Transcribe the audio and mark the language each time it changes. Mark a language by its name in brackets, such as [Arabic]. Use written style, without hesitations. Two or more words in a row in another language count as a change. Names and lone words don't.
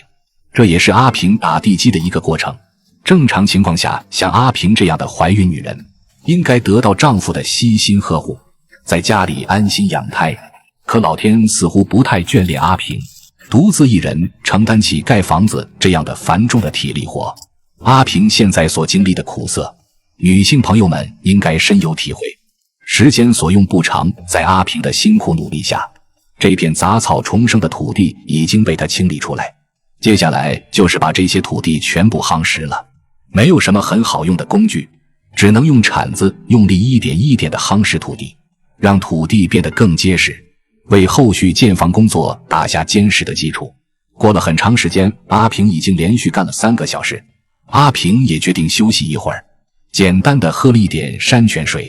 [Chinese] 這也是阿平打地基的一個過程。正常情況下，像阿平這樣的懷孕女人應該得到丈夫的悉心呵護，在家裡安心養胎。可老天似乎不太眷戀阿平，獨自一人承擔起蓋房子這樣的繁重的體力活。阿平現在所經歷的苦澀，女性朋友們應該深有體會。時間所用不長，在阿平的辛苦努力下，這片雜草叢生的土地已經被她清理出来。接下來就是把這些土地全部夯實了。沒有什麼很好用的工具，只能用鏟子用力一點一點地夯實土地，讓土地变得更結實，為後續建房工作打下堅實的基礎。過了很長時間，阿平已經連續幹了3個小時。阿平也決定休息一會兒，簡單的喝了一點山泉水。